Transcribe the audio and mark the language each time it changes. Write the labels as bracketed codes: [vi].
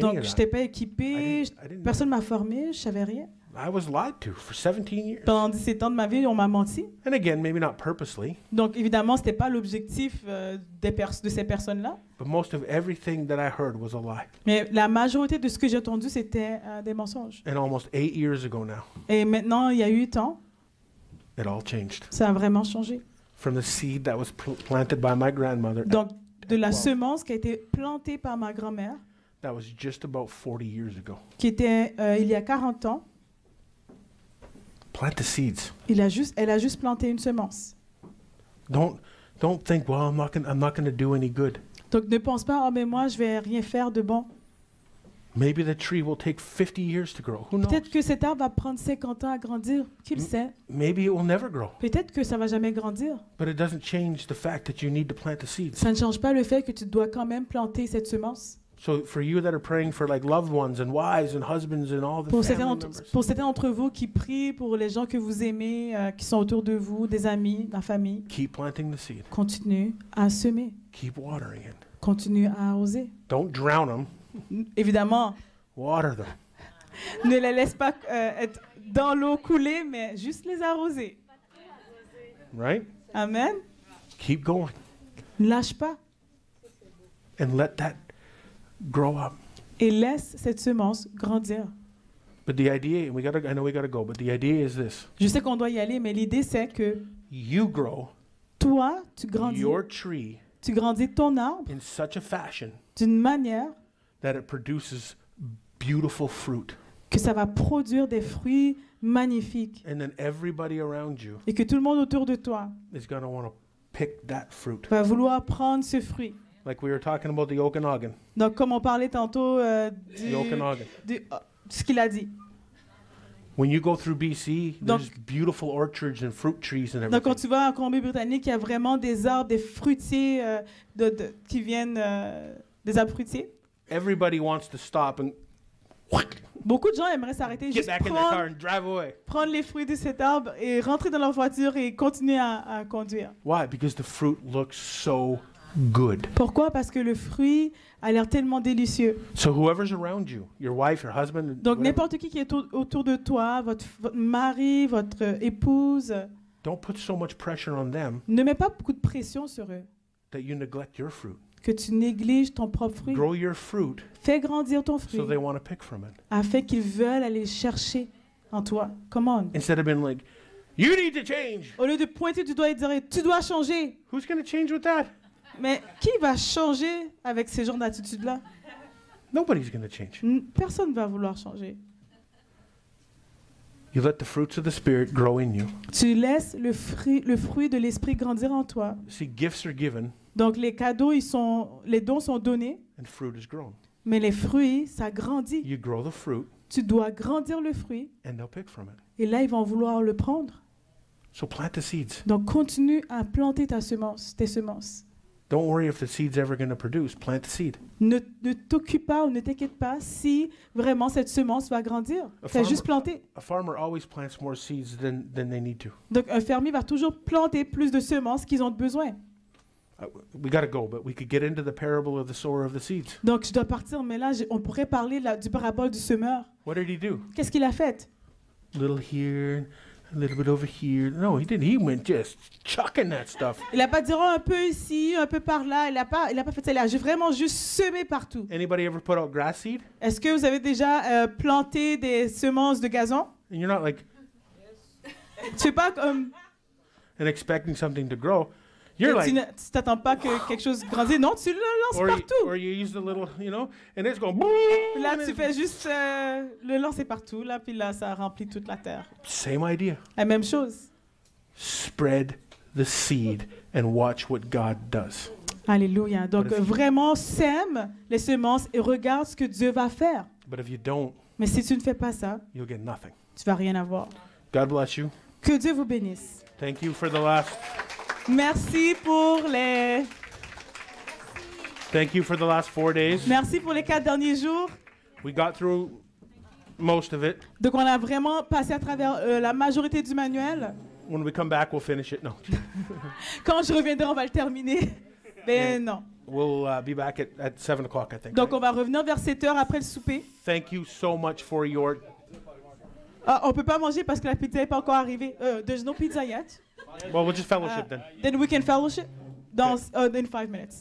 [fr] Donc, [en] of [fr] je [en] that. [fr] n'étais pas équipée. [en] I didn't [fr] Personne ne m'a formé. Je ne savais rien. [en] I was lied to for 17 years. [fr] Pendant 17 ans de ma vie, on m'a menti. [en] And again, maybe not purposely, [fr] Donc, évidemment, ce n'était pas l'objectif de ces personnes-là. [en] but most of everything that I heard was a lie. [fr] Mais la majorité de ce que j'ai entendu, c'était des mensonges. [en] And almost 8 years ago now, [fr] Et maintenant, il y a 8 ans, [en] it all changed. [fr] ça a vraiment changé. [en] From the seed that was planted by my grandmother, [fr] Donc, de la 12. semence qui a été plantée par ma grand-mère, [en] that was just about 40 years ago. [fr] qui était il y a 40 ans, [en] Plant the seeds. [fr] elle a juste planté une semence. [en] Don't think, well, I'm not going to do any good. [fr] Donc, ne pense pas, oh, mais moi, je vais rien faire de bon. [en] Maybe the tree will take 50 years to grow. Who knows? [fr] Peut-être que cet arbre va prendre 50 ans à grandir. Qui le sait? [en] Maybe it will never grow. [fr] Peut-être que ça va jamais grandir. [en] But it doesn't change the fact that you need to plant the seeds. [fr] Ça ne change pas le fait que tu dois quand même planter cette semence. [en] So for you that are praying for like loved ones and wives and husbands and all the [fr] Pour [en] family members, [fr] certains d'entre vous qui prient pour les gens que vous aimez, qui sont autour de vous, des amis, la famille, [en] keep planting the seed. [fr] continue à semer, [en] Keep watering it. [fr] continue à arroser. [en] Don't drown them. [fr] Évidemment, [en] Water them. [fr] ne les laisse pas être dans l'eau coulée, mais juste les arroser. [en] Right? Amen. Keep going [fr] Ne lâche pas [en] and let that grow up. [fr] et laisse cette semence grandir. [en] But the idea, I know we gotta go, but the idea is this. [fr] Je sais qu'on doit y aller, mais l'idée c'est que [en] You grow [fr] toi, tu grandis ton arbre [en] in such a fashion [fr] d'une manière [en] that it produces beautiful fruit. [fr] que ça va produire des fruits magnifiques [en] And then everybody around you [fr] et que tout le monde autour de toi [en] is going to want to pick that fruit. [fr] va vouloir prendre ce fruit. [en] Like we were talking about the Okanagan. [fr] Donc, comme on parlait tantôt [en] The Okanagan. [fr] ce qu'il a dit. [en] When you go through BC, [fr] Donc- [en] there's beautiful orchards and fruit trees and [fr] Donc, quand [en] everything. [fr] tu vas en Colombie-Britannique, il y a vraiment des arbres, des fruitiers qui viennent des arbres fruitiers. [en] Everybody wants to stop and [fr] Beaucoup de gens aimeraient s'arrêter, [en] get [fr] juste [en] back in their car and drive away. [fr] prendre les fruits de cet arbre et rentrer dans leur voiture et continuer à conduire. [en] Why? Because the fruit looks so good. [fr] Pourquoi? Parce que le fruit a l'air tellement délicieux. [en] So whoever's around you, your wife, your husband, [fr] Donc, [en] whatever, [fr] n'importe qui est autour de toi, votre mari, votre épouse, [en] don't put so much pressure on them [fr] ne mets pas beaucoup de pression sur eux, [en] that you neglect your fruit. [fr] que tu négliges ton propre fruit. [en] Grow your fruit [fr] Fais grandir ton fruit [en] so they want to pick from it. [fr] afin qu'ils veulent aller chercher en toi. [en] Come on. Instead of being like, you need to change. [fr] Au lieu de pointer du doigt et de dire tu dois changer. [en] Who's going to change with that? [fr] Mais qui va changer avec ce genre d'attitude-là? [en] Nobody's going to change. [fr] Personne ne va vouloir changer. [en] You let the fruits of the Spirit grow in you. [fr] Tu laisses le fruit de l'esprit grandir en toi. [en] See, gifts are given [fr] Donc les cadeaux, les dons sont donnés, [en] and fruit is grown. [fr] mais les fruits, ça grandit. [en] You grow the fruit [fr] Tu dois grandir le fruit, [en] and they'll pick from it. [fr] et là, ils vont vouloir le prendre. [en] So plant the seeds. [fr] Donc continue à planter tes semences. [en] Don't worry if the seed's ever going to produce. Plant the seed. [fr] Ne t'occupe pas ou ne t'inquiète pas si vraiment cette semence va grandir. Fais juste planter. [en] A farmer always plants more seeds than they need to. [fr] Donc un fermier va toujours planter plus de semences qu'ils ont besoin. [en] We got to go, but we could get into the parable of the sower of the seeds. [fr] Donc je dois partir, mais là, on pourrait parler du parabole du semeur. [en] What did he do? [fr] Qu'est-ce qu'il a fait? [en] Little here, a little bit over here. No, he didn't. He went just chucking that stuff. [fr] Il n'a pas dit un peu ici, un peu par là. Il n'a pas fait ça. Il a vraiment juste semé partout. [en] Anybody ever put out grass seed? [fr] Est-ce que vous avez déjà planté des semences de gazon? [en] And you're not like [fr] Tu fais pas comme... [en] and expecting something to grow. You're [fr] Tu [en] like, [fr] t'attends pas que quelque chose grandisse. Non, tu le lances partout. [en] or you use the little, and it's going. [fr] Là, tu fais juste le lancer partout. Là, puis là, ça remplit toute la terre. [en] Same idea. [fr] La même chose. [en] Spread the seed and watch what God does. [fr] Alléluia. Donc, [en] But if you- [fr] vraiment, sème les semences et regarde ce que Dieu va faire. [en] But if you don't, [fr] Mais si tu ne fais pas ça, [en] you'll get nothing. [fr] tu vas rien avoir. [en] God bless you. [fr] Que Dieu vous bénisse. [en] Thank you for the last. [fr] Merci pour les... [en] Thank you for the last 4 days. [fr] Merci pour les 4 derniers jours. [en] We got through most of it. [fr] Donc, on a vraiment passé à travers la majorité du manuel. [en] When we come back, we'll finish it. No, [fr] Quand je reviendrai, on va le terminer. Ben non. [en] we'll be back at 7 o'clock, I think. [fr] Donc, [en] right? [fr] on va revenir vers 7 heures après le souper. [en] Thank you so much for your. [fr] Ah, on peut pas manger parce que la pizza n'est pas encore arrivée. [en] There's no pizza yet. Well, we'll just fellowship then. Then we can fellowship in 5 minutes.